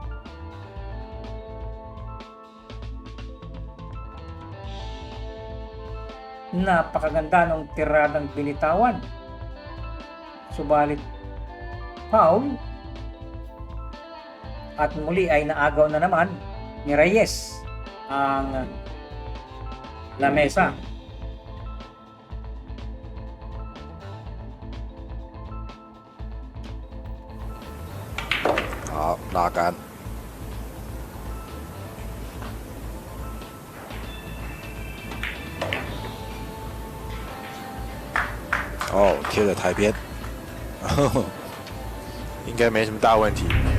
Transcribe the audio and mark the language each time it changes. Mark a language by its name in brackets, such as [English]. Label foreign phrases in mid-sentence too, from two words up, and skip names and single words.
[Filipino] Napakaganda ng tiradang binitawan. Subalit foul at muli ay naagaw na naman ni Reyes ang lamesa. [Chinese] Hao, 拉杆。哦，贴在台边，应该没什么大问题。